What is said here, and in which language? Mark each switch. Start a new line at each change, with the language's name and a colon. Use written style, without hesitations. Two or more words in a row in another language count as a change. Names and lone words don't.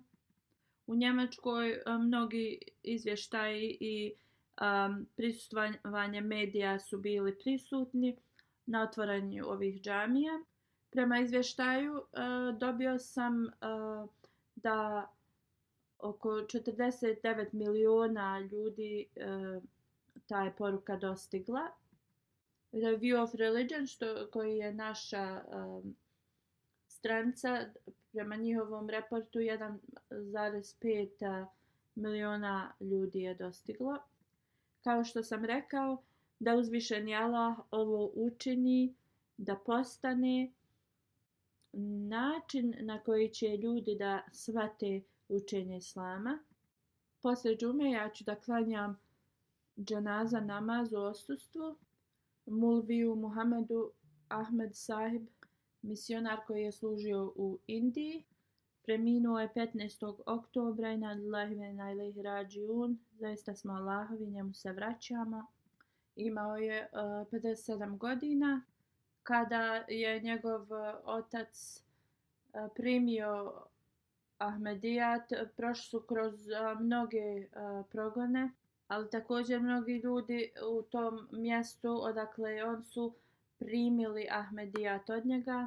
Bosnian: U Njemačkoj mnogi izvještaji i prisustvovanje medija su bili prisutni na otvaranju ovih džamija. Prema izvještaju dobio sam da oko 49 miliona ljudi ta je poruka dostigla. Review of Religion, koji je naša stranica, prema njihovom reportu 1,5 miliona ljudi je dostiglo. Kao što sam rekao, da uzvišeni Allah ovo učini da postane način na koji će ljudi da shvate učenje Islama. Poslije džume ja ću da klanjam dženaza namaz u odsustvu Mulviju Muhamedu Ahmed Sahib, misionar koji je služio u Indiji. Preminuo je 15. oktobra,
Arabic: إنا لله وإنا إليه راجعون.
Bosnian: Zaista smo Allahovi, njemu se vraćamo. Imao je 57 godina. Kada je njegov otac primio Ahmedijat, prošli su kroz mnoge progone, ali također mnogi ljudi u tom mjestu odakle on su primili Ahmedijat od njega.